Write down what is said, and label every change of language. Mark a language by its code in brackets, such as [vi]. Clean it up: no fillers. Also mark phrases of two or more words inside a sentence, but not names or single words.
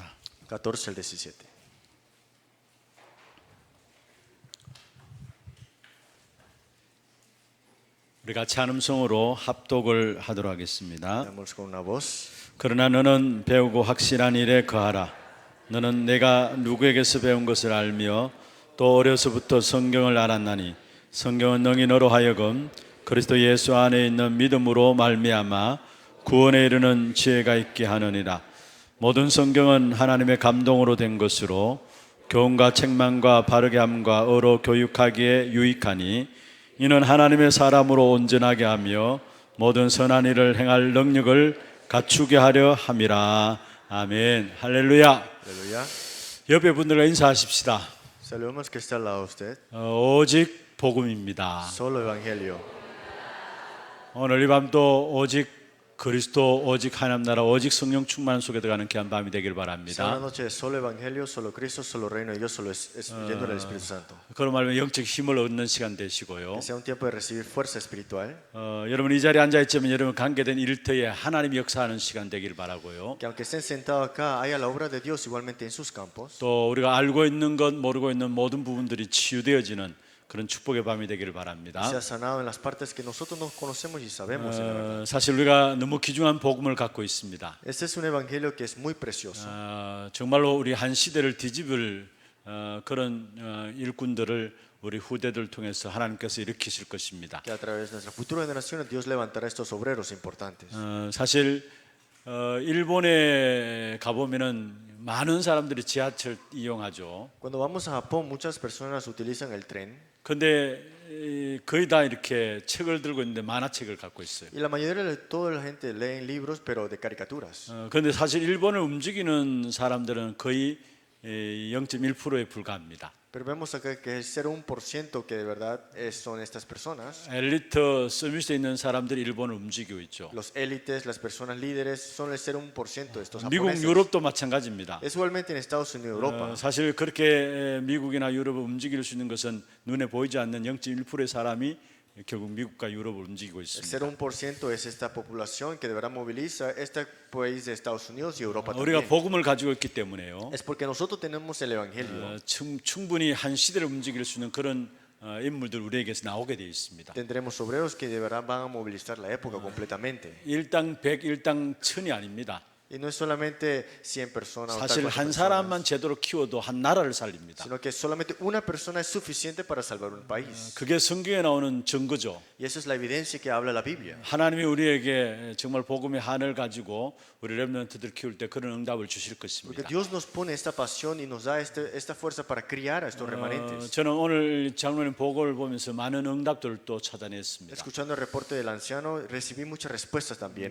[es] 14 al 17. [ko] 우리 같이 한 음성으로 합독을 하도록 하겠습니다. [es] Leamos con una voz. [ko] 그러나 너는 배우고 확실한 일에 거하라. 너는 내가 누구에게서 배운 것을 알며 또 어려서부터 성경을 알았나니 성경은 능히 너로 하여금 그리스도 예수 안에 있는 믿음으로 말미암아 구원에 이르는 지혜가 있게 하느니라. 모든 성경은 하나님의 감동으로 된 것으로 교훈과 책망과 바르게 함과 어로 교육하기에 유익하니 이는 하나님의 사람으로 온전하게 하며 모든 선한 일을 행할 능력을 갖추게 하려 함이라. 아멘. 할렐루야. [es] Aleluya. [ko] 옆에 분들과 인사하십시다. [es] Saludemos que está al lado de usted. [ko] 오직 복음입니다. [es] Solo evangelio. [ko] 오늘 이 밤도 오직 그리스도, 오직 하나님 나라, 오직 성령 충만 속에 들어가는 귀한 밤이 되길 [es] Sea una [ko] 바랍니다. [es] noche de solo evangelio, solo Cristo, solo reino de Dios, solo yendo del Espíritu Santo. [ko] 그런 말로 영적 힘을 얻는 시간 되시고요. [es] Que sea un tiempo de recibir fuerza espiritual. [ko] 여러분 이 자리에 앉아 있지만 여러분 관계된 일터에 하나님이 역사하는 시간 되길 바라고요. [es] Que aunque estén sentados acá, haya la obra de Dios igualmente en sus campos. [ko] 또 우리가 알고 있는 것 모르고 있는 모든 부분들이 치유되어지는 그런 축복의 밤이 되기를 바랍니다. [es] Sea sanado en las partes que nosotros no conocemos y sabemos. En la verdad. [ko] 사실 우리가 너무 귀중한 복음을 갖고 있습니다. [es] Este es un evangelio que es muy precioso. [ko] 정말로 우리 한 시대를 뒤집을 그런 일꾼들을 우리 후대들 통해서 하나님께서 일으키실 것입니다. [es] Que a través de nuestra futura generación Dios levantará estos obreros importantes. [ko] 사실 일본에 가보면은 많은 사람들이 지하철 이용하죠. [es] Cuando vamos a Japón, muchas personas utilizan el tren. [ko] 근데 거의 다 이렇게 책을 들고 있는데 만화책을 갖고 있어요. [es] Y la mayoría de toda la gente leen libros, pero de caricaturas. [ko] 그런데 사실 일본을 움직이는 사람들은 거의 0.1%에 불과합니다. [es] Pero vemos acá que es 0.1% que de verdad son estas personas. [ko] 엘리트 서밋에 있는 사람들이 일본을 움직이고 있죠. [es] Los élites, las personas líderes son el 0.1% de estos [ko] 미국, [es] japoneses. [ko] 유럽도 마찬가지입니다. [es] Es igualmente en Estados Unidos, Europa. [ko] 사실 그렇게 미국이나 유럽을 움직일 수 있는 것은 눈에 보이지 않는 0.1%의 사람이 결국 미국과 유럽을 움직이고 [es] El [ko] 있습니다. [es] 0.1% es esta población que de verdad moviliza este país de Estados Unidos y Europa [ko] 우리가 [es] también. [ko] 복음을 가지고 있기 때문에요. [es] Es porque nosotros tenemos el Evangelio. [ko] 충분히 한 시대를 움직일 수 있는 그런 인물들 우리에게서 나오게 되어 있습니다. [es] Tendremos obreros que de verdad van a movilizar la época completamente. [ko] 일당 100, 일당 1000이 아닙니다. [es] Y no es solamente 100 personas o tal [ko] 사실 [es] cual [ko] 한 [es] personas, [ko] 사람만 제대로 키워도 한 나라를 살립니다. [es] sino que solamente una persona es suficiente para salvar un país. [ko] 그게 성경에 나오는 증거죠. [es] Y esa es la evidencia que habla la Biblia. [ko] 하나님이 우리에게 정말 복음의 한을 가지고 우리 렘넌트들 키울 때 그런 응답을 주실 [es] Porque [ko] 것입니다. [es] Dios nos pone esta pasión y nos da esta fuerza para criar a estos remanentes. [ko] 저는 오늘 장로님 보고를 보면서 많은 응답들을 또 찾아냈습니다. [es] Escuchando el reporte del anciano, recibí muchas respuestas también